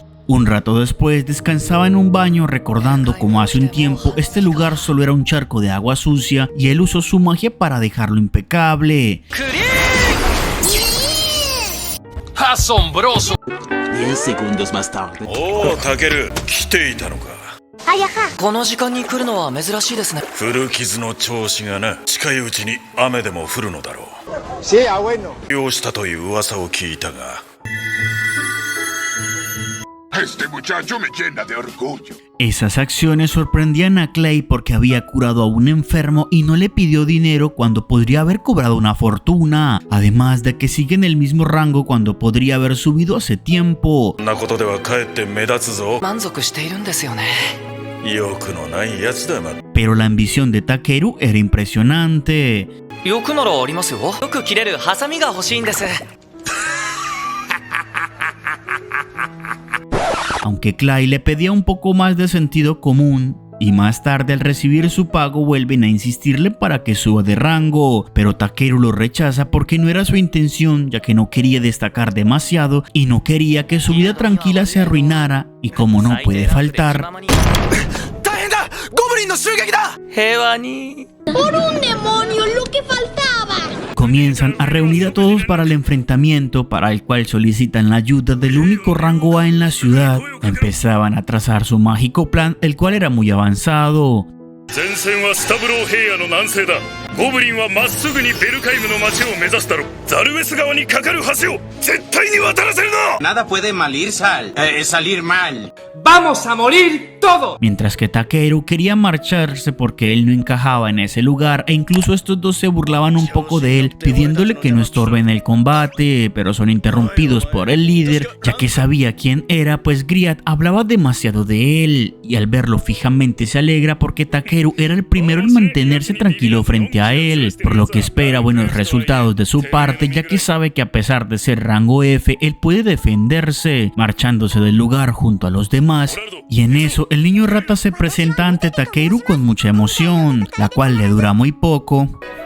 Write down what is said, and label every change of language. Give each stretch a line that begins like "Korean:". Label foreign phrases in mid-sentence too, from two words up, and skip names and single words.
Spanish: Un rato después descansaba en un baño recordando cómo hace un tiempo este lugar solo era un charco de agua sucia y él usó su magia para dejarlo impecable. ¡Asombroso! 10 segundos más tarde.
Japanese: おお、タケル、来ていたのか。この時間に来るのは珍しいですね。古傷の調子がな、近いうちに雨でも降るのだろう。
Spanish: Sí, abuelo.
Japanese: 用したという噂を聞いたが。
Spanish: Este muchacho me llena de orgullo. Esas acciones sorprendían a Clay porque había curado a un enfermo y no le pidió dinero cuando podría haber cobrado una fortuna, además de que sigue en el mismo rango cuando podría haber subido hace tiempo.
Japanese: こんなことではかえって目立つぞ。満足しているんですよね。欲のないやつだま。
Spanish: Pero la ambición de Takeru era impresionante.
Japanese: 欲ならありますよ。よく切れるハサミが欲しいんです。
Spanish: Aunque Clay le pedía un poco más de sentido común, y más tarde al recibir su pago vuelven a insistirle para que suba de rango, pero Takeru lo rechaza porque no era su intención, ya que no quería destacar demasiado y no quería que su vida tranquila se arruinara, y como no puede faltar,
Japanese: 大変だ！ゴブリンの襲撃だ！平和に。
Spanish: ¡Por un demonio, lo que faltaba! comienzan a reunir a todos para el enfrentamiento, para el cual solicitan la ayuda del único rango A en la ciudad. Empezaban a trazar su mágico plan, el cual era muy avanzado.
Japanese: 前線はスタブロー平野の南西だ。ゴブリンはまっすぐにベルカイムの町を目指すだろう。ザルベス川に架かる橋を絶対に渡らせるな。
Spanish: Nada puede salir mal. ¡Vamos a morir todos! Mientras que Takeru quería marcharse porque él no encajaba en ese lugar, e incluso estos dos se burlaban un poco de él, pidiéndole que no estorbe en el combate, pero son interrumpidos por el líder, ya que sabía quién era, pues Griat hablaba demasiado de él, y al verlo fijamente se alegra porque Takeru era el primero en mantenerse tranquilo frente a él, por lo que espera buenos resultados de su parte, ya que sabe que a pesar de ser rango F, él puede defenderse, marchándose del lugar junto a los demás, y en eso el niño rata se presenta ante Takeru con mucha emoción, la cual le dura muy poco.